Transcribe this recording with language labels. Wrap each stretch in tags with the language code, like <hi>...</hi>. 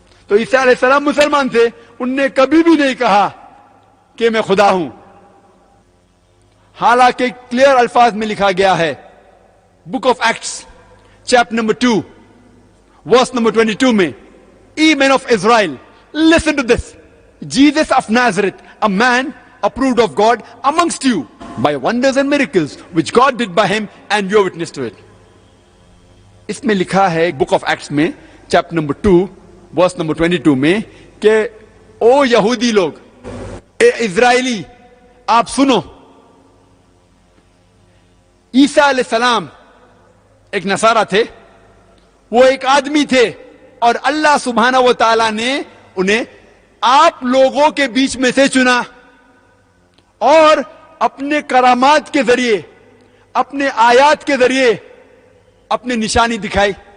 <hi>तो ईसा अलैहिस्सलाम मुसलमान थे, उनने कभी भी नहीं कहा कि मैं खुदा हूं। हालांकि क्लियर अल्फाज में लिखा गया है book of acts chapter number 2 verse number 22 में,</hi> <en>ye men of Israel, listen to this. Jesus of Nazareth, a man approved of God amongst you by wonders and miracles which God did by him, and you are witness to it.</en> <hi>इसमें लिखा है book of acts में chapter number 2 verse number 22 में कि ओ यहूदी लोग, ए Israeli, आप सुनो, ईसा अलैहि सलाम एक नसारा थे, वो एक आदमी थे, और अल्लाह सुब्हाना व तआला ने उन्हें आप लोगों के बीच में से चुना और अपने करामात के जरिए, अपने आयात के जरिए अपनी निशानी दिखाई।</hi>